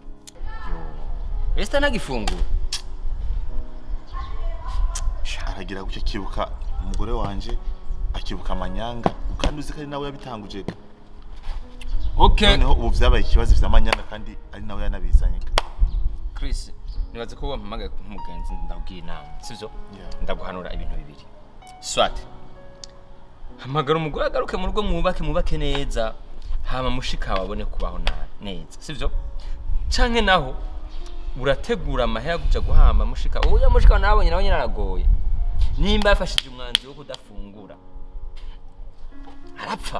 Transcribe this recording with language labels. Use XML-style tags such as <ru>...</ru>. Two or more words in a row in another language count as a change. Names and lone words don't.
<rn>Esta nagifungura aragira gutya kibuka umugore wanje akibuka amanyanga kandi uzi ko ari nawe yabitanguje okay noneho ubu byabaye ikibazo vy'amanyanga kandi ari nawe yanabizanye Chris nibaze ko wampamagaye nk'umugenzi ndabwira inama sivyo ndaguhanura ibintu bibiri swat hamagara umugore agaruke mu rugo mubake neza hama mushika wabone kubaho neza sivyo canke naho urategura amahera kuja guhamba mushika uya mushika nabonye nawe nyaragoye nimba yafashije umwanzuro wo kudafungura arapfa</rn>